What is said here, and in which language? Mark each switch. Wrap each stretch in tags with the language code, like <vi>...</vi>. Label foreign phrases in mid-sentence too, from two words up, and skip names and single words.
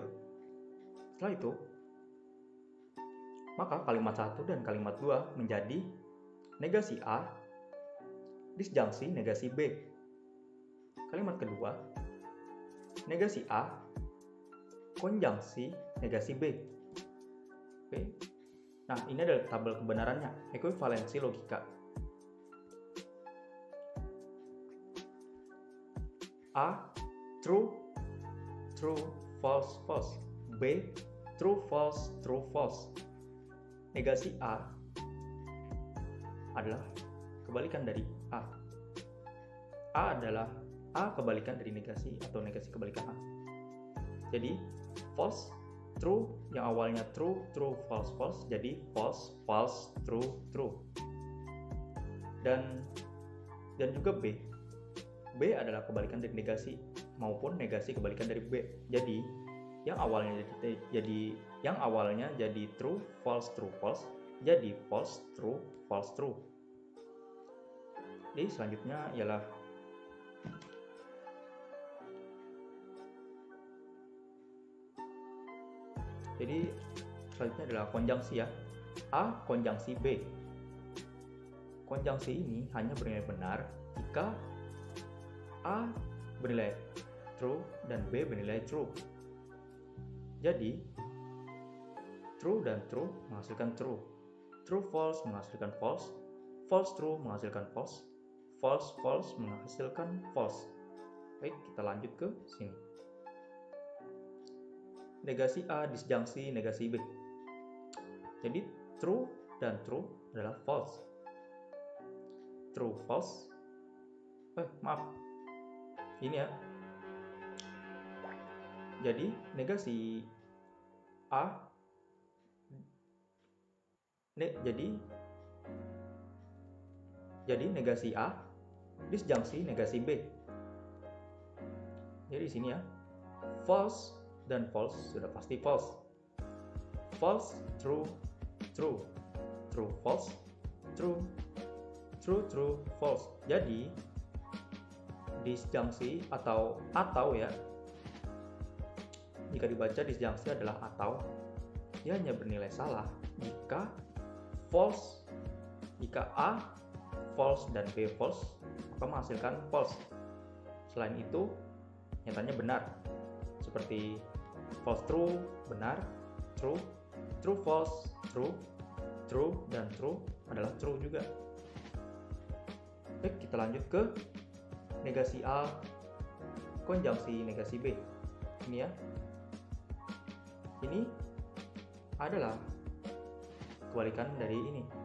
<id>Setelah itu, maka kalimat 1 dan kalimat 2 menjadi negasi A disjungsi negasi B. Kalimat kedua, negasi A konjungsi negasi B. Oke. Nah, ini adalah tabel kebenarannya, ekuivalensi logika.</id> <en>A true, true, false, false. B true, false, true, false.</en> <id>Negasi A adalah kebalikan dari A. A adalah A kebalikan dari negasi atau negasi kebalikan A.</id> <en>Jadi false, true,</en> <id>yang awalnya</id> <en>true, true, false, false, jadi false, false, true, true.</en> <id>Dan juga B. B adalah kebalikan dari negasi maupun negasi kebalikan dari B. Jadi yang awalnya jadi</id> <en>true, false, true, false, jadi false, true, false, true.</en> <id>Jadi selanjutnya ialah adalah konjungsi ya. A konjungsi B. Konjungsi ini hanya bernilai benar jika A bernilai true, dan B bernilai true. Jadi, true dan true menghasilkan true.</id> <en>True false</en> <id>menghasilkan false.</id> <en>False true</en> <id>menghasilkan false.</id> <en>False false</en> <id>menghasilkan false. Baik, kita lanjut ke sini. Negasi A disjungsi negasi B. Jadi, true dan true adalah false.</id> <en>True false. Maaf.</en> <id>Ini ya. Jadi, negasi A jadi negasi A disjungsi negasi B. Jadi di sini ya, false dan false sudah pasti false.</id> <en>False, true, true. True, false, true. True, true, false.</en> <id>Jadi disjungsi atau ya, jika dibaca disjungsi adalah atau, dia hanya bernilai salah jika false, jika A false dan B false, maka menghasilkan false. Selain itu, nyatanya benar. Seperti</id> <en>false true,</en> <id>benar,</id> <en>true, true false, true, true,</en> <id>dan true adalah true juga. Baik, kita lanjut ke negasi A konjungsi negasi B. Ini ya. Ini adalah kebalikan dari ini.</id>